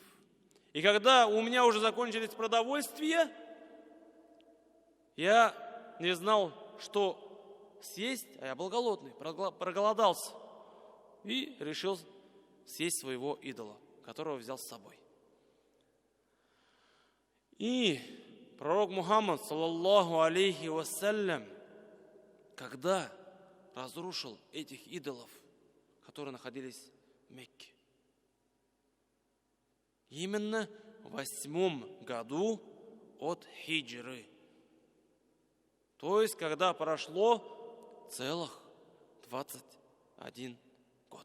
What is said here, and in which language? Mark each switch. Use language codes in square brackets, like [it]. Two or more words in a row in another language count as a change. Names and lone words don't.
[ru] И когда у меня уже закончились продовольствия, я не знал, что съесть, а я был голодный, проголодался. И решил съесть своего идола, которого взял с собой. И пророк Мухаммад, [ar] صلى الله عليه وسلم, [ru] когда разрушил этих идолов, которые находились в Мекке, именно в 8 году от хиджры. То есть, когда прошло целых 21 год.